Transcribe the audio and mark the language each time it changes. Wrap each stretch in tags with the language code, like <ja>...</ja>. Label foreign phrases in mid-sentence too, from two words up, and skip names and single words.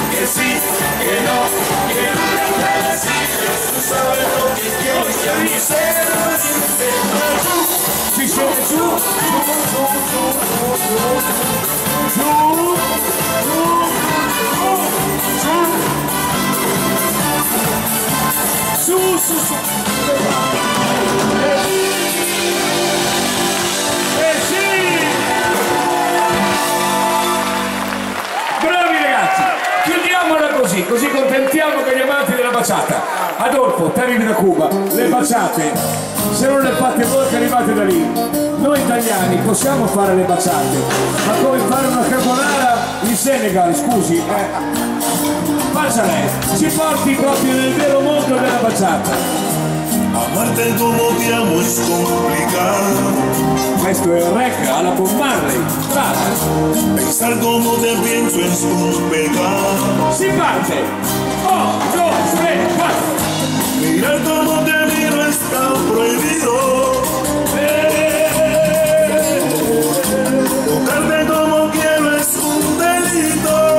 <es>sí, que no, que nunca fue así. Tú sabes lo que quiero y a mí se lo dice.</es> <it>Si siete su, su. Sì! Bravi ragazzi, chiudiamola così contentiamo che gli amanti della baciata. Adolfo, te arrivi da Cuba, le baciate, se non le fate voi che arrivate da lì, noi italiani possiamo fare le baciate, ma come fare una carbonara in Senegal, scusi, faccia lei, ci porti proprio nel vero mondo della baciata.</it> <es>Amarte como te amo es complicado.</es> <it>Questo è il rec alla Bob Marley, brava.</it> <es>Pensar como te pienso es un pecado.</es> <it>Si parte! 1, 2, 3, 4!</it> <es>Mirar como te miro está prohibido. Tocarte como quiero es un delito.</es>